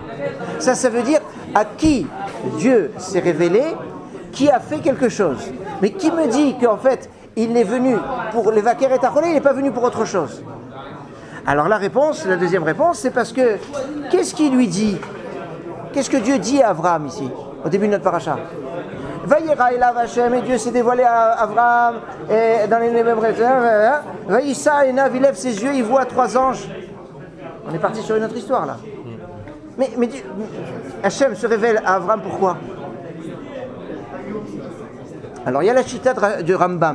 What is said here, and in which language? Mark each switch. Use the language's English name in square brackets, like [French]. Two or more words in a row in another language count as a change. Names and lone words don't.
[French] Ça veut dire à qui Dieu s'est révélé, qui a fait quelque chose. Mais qui me dit qu'en fait il est venu pour les vaquers et acholé, il n'est pas venu pour autre chose. Alors la deuxième réponse, c'est parce que qu'est-ce qu'il lui dit? Qu'est-ce que Dieu dit à Avraham ici, au début de notre paracha? [Hebrew] וירא אליו השם, [French] et Dieu s'est dévoilé à Avraham, et dans les mêmes [Hebrew] וישא עיניו, [French] il lève ses yeux, il voit 3 anges. On est parti sur une autre histoire là. Mais Hashem se révèle à Avraham pourquoi? Alors il y a la chita de Rambam.